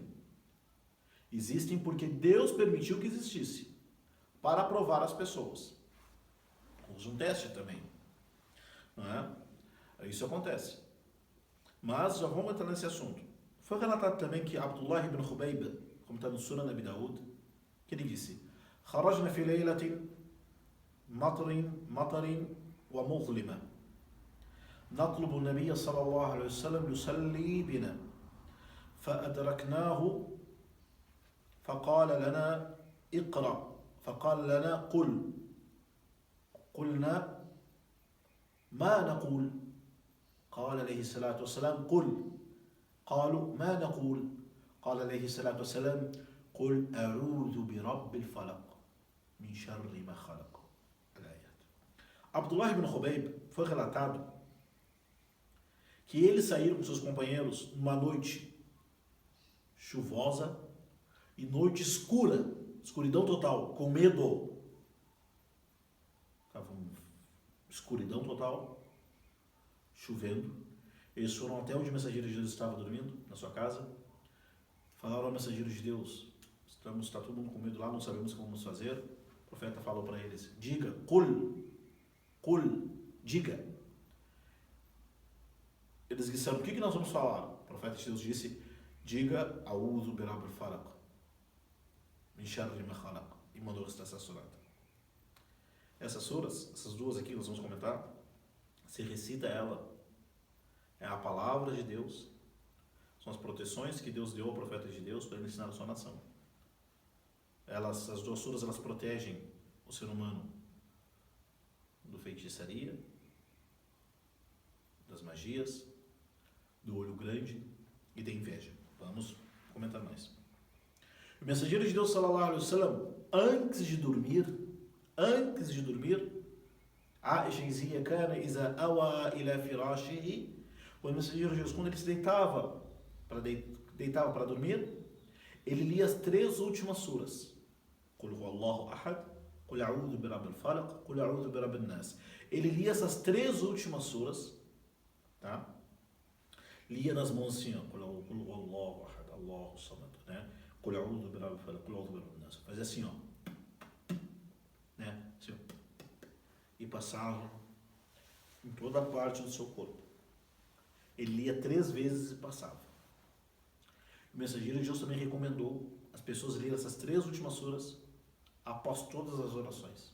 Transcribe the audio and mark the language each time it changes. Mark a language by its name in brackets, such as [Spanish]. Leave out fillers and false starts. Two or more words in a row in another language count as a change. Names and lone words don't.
[Portuguese] Existem porque Deus permitiu que existisse, para provar as pessoas. Usa um teste também, não é? Isso acontece. Mas já vamos entrar nesse assunto. Foi relatado também que Abdullah ibn Khubayb, como está no Sunan Abi Daud, que ele disse: [Arabic] "خرجنا في ليلة مطر ومظلمة. نطلب النبي صلى الله عليه وسلم يصلي بنا فأدركناه فقال لنا اقرأ فقال لنا قل قلنا ما نقول قال عليه الصلاة والسلام قل قالوا ما نقول قال عليه الصلاة والسلام قل أعوذ برب الفلق من شر ما خلق. [Portuguese] Abdullah ibn Khubayb foi relatado que eles saíram com seus companheiros numa noite chuvosa e noite escura, escuridão total, com medo. Estava escuridão total, chovendo. Eles foram até onde o mensageiro de Deus estava dormindo, na sua casa. Falaram ao mensageiro de Deus: está todo mundo com medo lá, não sabemos o que vamos fazer. O profeta falou para eles: diga, Qul, diga. Eles disseram: o que nós vamos falar? O profeta de Deus disse: diga, [Arabic] أعوذ برب الفلق من شر ما خلق. [Portuguese] E mandou recitar essa surata. Essas suras, essas duas aqui, nós vamos comentar. Se recita ela, é a palavra de Deus, são as proteções que Deus deu ao profeta de Deus para ele ensinar a sua nação. As duas suras, elas protegem o ser humano do feitiçaria, das magias, do olho grande e da inveja. Vamos comentar mais. O mensageiro de Deus, [Arabic] صلى الله عليه وسلم, [Portuguese] antes de dormir, Aisha dizia: [Arabic] كان إذا أوى إلى فراشه. [Portuguese] O mensageiro de Deus, quando ele se deitava para dormir, ele lia as 3 últimas suras. [Arabic] قل هو الله أحد قل أعوذ برب الفلق قل أعوذ برب الناس. [Portuguese] Ele lia essas 3 últimas suras, tá? Lia nas mãos assim, ó, [Arabic] قل هو الله أحد الله الصمد, né? قل أعوذ برب الفلق قل أعوذ برب الناس. [Portuguese] Fazia assim, ó, né? Assim, ó. E passava em toda a parte do seu corpo. Ele lia 3 vezes e passava. O mensageiro de Deus também recomendou as pessoas lerem essas 3 últimas suras após todas as orações.